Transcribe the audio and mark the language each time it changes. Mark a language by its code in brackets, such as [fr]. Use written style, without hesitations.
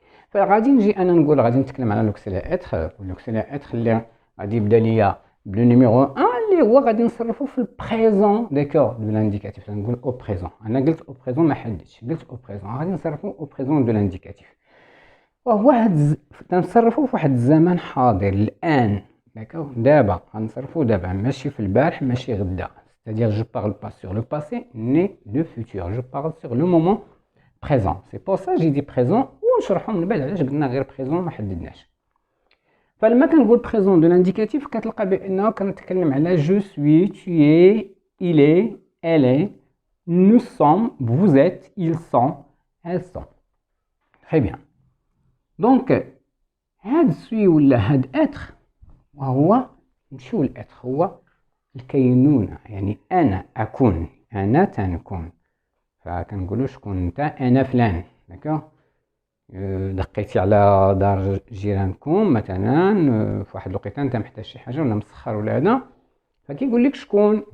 [ar] فغادي نجي انا نقول غادي نتكلم على لوكسيلا اتر، ولوكسيلا اتر اللي غادي يبدا ليا بلو نيميرو 1 اللي هو غادي نصرفو في البريزون. داكوغ، دو لانديكاتيف، نقول او بريزون. انا قلت او بريزون، ما حددتش، قلت او بريزون، غادي نصرفو او بريزون دو لانديكاتيف، وهو تنصرفو في واحد الزمن حاضر الان. داكوغ، دابا غنصرفو دابا، ماشي في البارح ماشي غدا. [fr] c'est-à-dire je parle pas sur le passé ni le futur, je parle sur le moment présent. c'est pour ça j'ai dit présent، [ar] ونشرحو من بعد علاش قلنا غير بريزون ما حددناش. فلما كنقول بريزون دو لانديكاتيف كتلقى بانه كنتكلم على جو سوي، [fr] tu es، il est، elle est، nous sommes، vous êtes، ils sont، elles sont. très bien. [ar] دونك هاد سوي ولا هاد اتر، وهو نمشيو لاتر، هو الكينونة، يعني انا اكون، انا تنكون. فكنقولوا شكون انت؟ انا فلان. داكوغ، دقيتي على دار جيرانكم مثلا في واحد الوقيته انت محتاج شي حاجه ولا مسخر ولا هذا، فكيقول لك شكون.